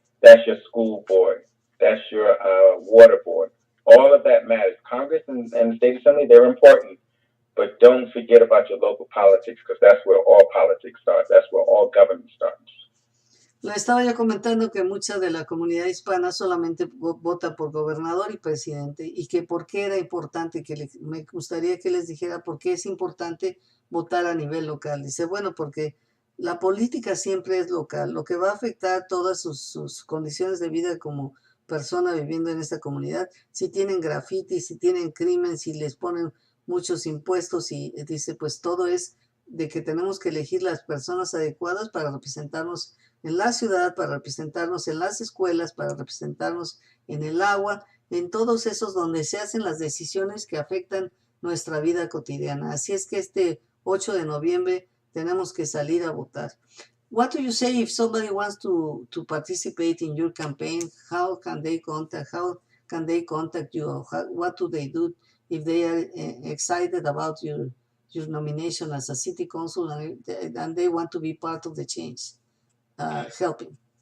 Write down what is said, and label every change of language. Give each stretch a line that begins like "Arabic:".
English: That's your school board. That's your water board. All of that matters. Congress and the state assembly, they're important, but don't forget about your local politics because that's where all politics starts. That's where all government starts.
Spanish: Le estaba yo comentando que mucha de la comunidad hispana solamente vota por gobernador y presidente, y que por qué era importante, me gustaría que les dijera por qué es importante votar a nivel local. Dice, bueno, porque la política siempre es local. Lo que va a afectar todas sus condiciones de vida como persona viviendo en esta comunidad, si tienen graffiti, si tienen crimen, si les ponen muchos impuestos, y dice, pues todo es de que tenemos que elegir las personas adecuadas para representarnos en la ciudad, para representarnos en las escuelas, para representarnos en el agua, en todos esos donde se hacen las decisiones que afectan nuestra vida cotidiana. Así es que este 8 de noviembre tenemos que salir a votar.
English: What do you say if somebody wants to participate in your campaign? How can they contact you? Or what do they do if they are excited about your nomination as a city council and they want to be part of the change, helping?